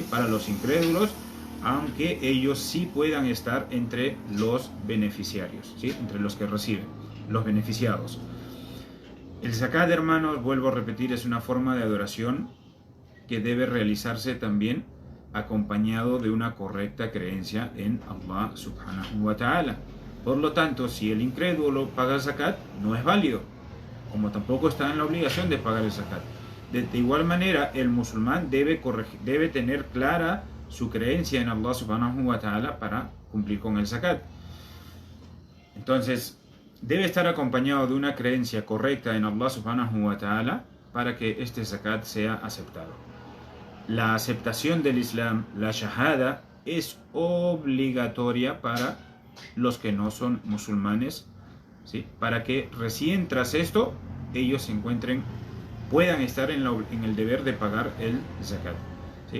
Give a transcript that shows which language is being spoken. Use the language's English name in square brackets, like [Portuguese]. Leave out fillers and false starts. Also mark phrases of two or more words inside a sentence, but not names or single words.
[Spanish] Para los incrédulos, aunque ellos sí puedan estar entre los beneficiarios, ¿sí? Entre los que reciben, los beneficiados. El zakat, hermanos, vuelvo a repetir, es una forma de adoración que debe realizarse también acompañado de una correcta creencia en [Arabic] الله سبحانه وتعالى. [Spanish] Por lo tanto, si el incrédulo paga zakat, no es válido, como tampoco está en la obligación de pagar el zakat. De igual manera, el musulmán debe tener clara su creencia en [Arabic] الله سبحانه وتعالى [Spanish] para cumplir con el zakat. Entonces, debe estar acompañado de una creencia correcta en [Arabic] الله سبحانه وتعالى [Spanish] para que este zakat sea aceptado. La aceptación del Islam, la shahada, es obligatoria para los que no son musulmanes, ¿sí? Para que recién tras esto ellos puedan estar en el deber de pagar el zakat, ¿sí?